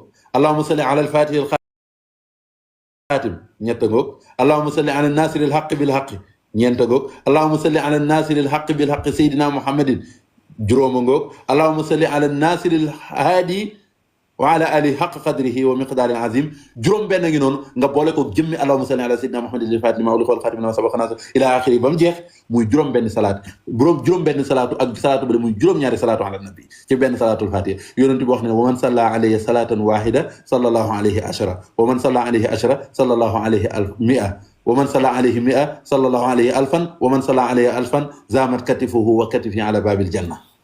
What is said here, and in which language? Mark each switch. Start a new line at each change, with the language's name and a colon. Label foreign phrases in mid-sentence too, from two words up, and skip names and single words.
Arabic: اللهم صل على الفاتح الخاتم
Wolof: ñett ngoog.
Arabic: اللهم صل على ناصر الحق بالحق
Wolof: ñeent ngoog.
Arabic: اللهم صل على ناصر الحق بالحق سيدنا محمد
Wolof: juróoma ngoog.
Arabic: اللهم صل على ناصر الهادي وعلى آله حق قدره ومقدار العظيم
Wolof: juróom benn ngi noonu nga boole ko jëmmi
Arabic: اللهم صل على سيدنا محمد للفاتح لما أغلق والخاتم لما سبق نصر إلى آخره
Wolof: ba mu jeex muy juróom benn salaat juróom benn salaatu ak salaatu ba muy juróom-ñaari
Arabic: صلاة على النبي
Wolof: ci benn
Arabic: صلاة الفاتحة
Wolof: yonent bi wax ne
Arabic: ومن صلى عليه صلاة واحدة صلى الله عليه عشرا ومن صلى عليه عشرا صلى الله عليه مائة ومن صلى عليه مائة صلى الله عليه ألفا ومن صلى عليه ألفا زاحمت كتفه وكتفي على باب الجنة.